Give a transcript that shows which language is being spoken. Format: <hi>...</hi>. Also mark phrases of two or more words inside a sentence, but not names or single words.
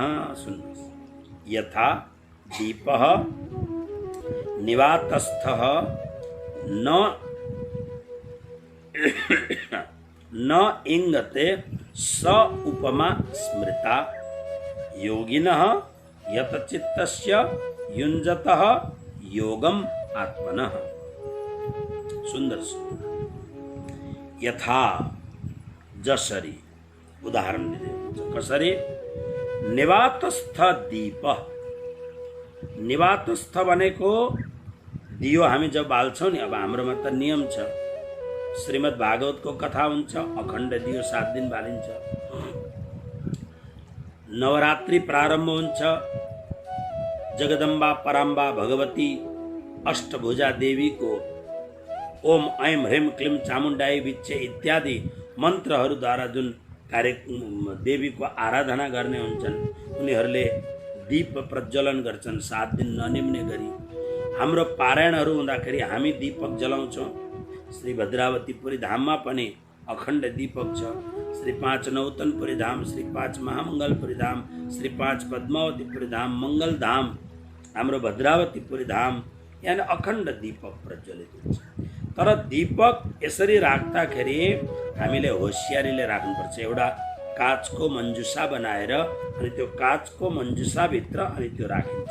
<sa>सुन्नुहोस्, यथा दीपः निवातस्थः न इंगते स उपमा स्मृता योगिनः यत चित्तस्य युञ्जतः योगम आत्मनः।</sa> <ne>सुंदर यथा जसरी उदाहरण दिँदै कसरी?</ne> <sa>निवातस्थ दीप।</sa> <ne>निवातस्थ भनेको दियो हामी जब बाल्छौं नि, अब हाम्रोमा त नियम छ, श्रीमद् भागवतको कथा हुन्छ, अखण्ड दियो 7 दिन बालिन्छ। नवरात्रि प्रारम्भ हुन्छ, जगदम्बा पराम्बा भगवती अष्टभुजा देवीको</ne> <sa>ओम ऐं ह्रीं क्लीं चामुण्डाय विच्चे</sa> <ne>इत्यादि मन्त्रहरूद्वारा जुन देवीको आराधना गर्ने हुन्छन्, उनीहरूले दीप प्रज्वलन गर्छन् 7 दिन ननिम्ने गरी। हाम्रो पारायणहरू हुँदाखेरि हामी दीपक जलाउँछौँ। श्री भद्रावतीपुरी धाममा पनि अखण्ड दीपक छ। श्री 5 नौतनपुरी धाम, श्री 5 महामङ्गलपुरी धाम, श्री 5 पद्मावतीपुरी धाम, मङ्गल धाम, हाम्रो भद्रावतीपुरी धाम, यहाँ अखण्ड दीपक प्रज्वलित हुन्छ। तर दीपक यसरी राख्दाखेरि हामीले होसियारीले राख्नुपर्छ। एउटा काचको मन्जुसा बनाएर अनि त्यो काचको मन्जुसाभित्र अनि त्यो राखिन्छ।</ne>